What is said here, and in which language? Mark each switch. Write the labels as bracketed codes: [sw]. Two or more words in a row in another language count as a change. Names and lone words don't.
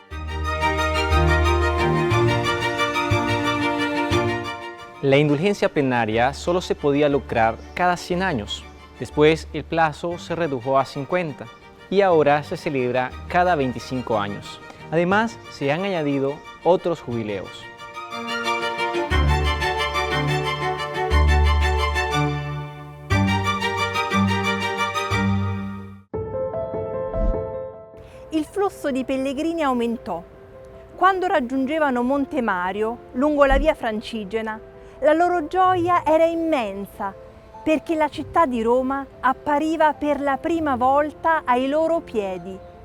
[es] La indulgencia plenaria solo se podía lograr cada 100 años. Después el plazo se redujo a 50 y ahora se celebra cada 25 años. Además, se han añadido otros jubileos. [it] Il flusso di pellegrini aumentò. Quando raggiungevano Monte Mario, lungo la via Francigena, la loro gioia era immensa, perché la città di Roma appariva per la prima volta ai loro piedi.